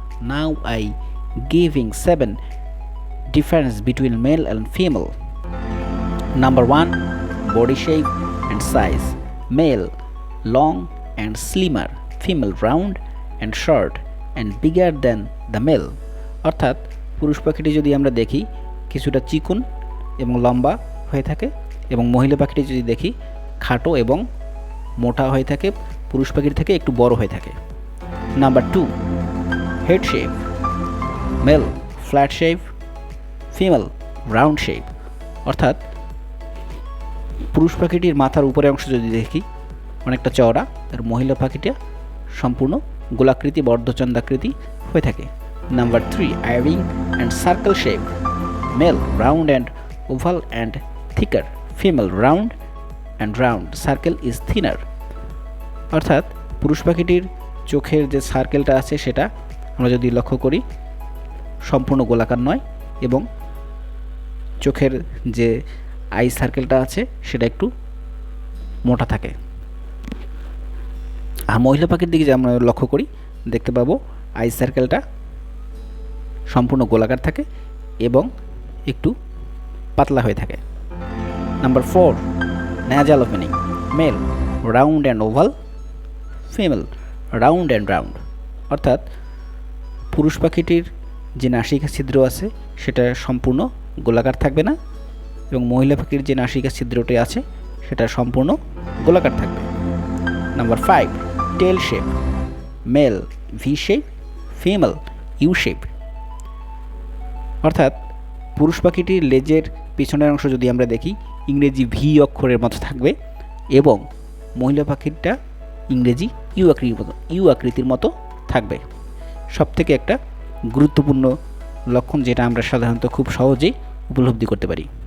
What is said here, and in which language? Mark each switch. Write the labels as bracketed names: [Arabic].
[English] Now I giving 7 difference between male and female. Number 1, body shape and size. Male long and slimmer, female round and short and bigger than the male. [Bangla] অর্থাৎ পুরুষ পাখিটি যদি আমরা দেখি কিছুটা চিকন এবং লম্বা হয়ে থাকে এবং মহিলা পাখিটি যদি দেখি খাটো এবং মোটা হয়ে থাকে, পুরুষ পাখির থেকে একটু বড় হয়ে থাকে। [English] Number 2, head shape. Male flat shape, female round shape. [Bangla] অর্থাৎ পুরুষ পাখিটির মাথার উপরের অংশ যদি দেখি অনেকটা চওড়া, আর মহিলা পাখিটা সম্পূর্ণ গোলাকৃতি বা অর্ধচন্দ্রাকৃতি হয়ে থাকে। [English] Number 3, eye-ring and circle shape. Male round and oval and thicker, female round and round, circle is thinner. [Bangla] অর্থাৎ পুরুষ পাখিটির চোখের যে সার্কেলটা আছে সেটা আমরা যদি লক্ষ্য করি সম্পূর্ণ গোলাকার নয় এবং চোখের যে আই সার্কেলটা আছে সেটা একটু মোটা থাকে। আর মহিলা পাখির দিকে যে আমরা লক্ষ্য করি দেখতে পাবো আই সার্কেলটা সম্পূর্ণ গোলাকার থাকে এবং একটু পাতলা হয়ে থাকে। [English] Number 4, nasal opening. Male round and oval, female round and round. [Bangla] অর্থাৎ পুরুষ পাখিটির যে নাসিকা ছিদ্র আছে সেটা সম্পূর্ণ গোলাকার থাকবে না এবং মহিলা পাখির যে নাসিকা ছিদ্রটি আছে সেটা সম্পূর্ণ গোলাকার থাকবে। [English] Number 5, tail shape. Male V shape, female U shape. [Bangla] অর্থাৎ পুরুষ পাখিটির লেজের পিছনের অংশ যদি আমরা দেখি ইংরেজি ভি অক্ষরের মতো থাকবে এবং মহিলা পাখিটা ইংরেজি ইউ আকৃতির মতো থাকবে। সবথেকে একটা গুরুত্বপূর্ণ লক্ষণ যেটা আমরা সাধারণত খুব সহজেই উপলব্ধি করতে পারি।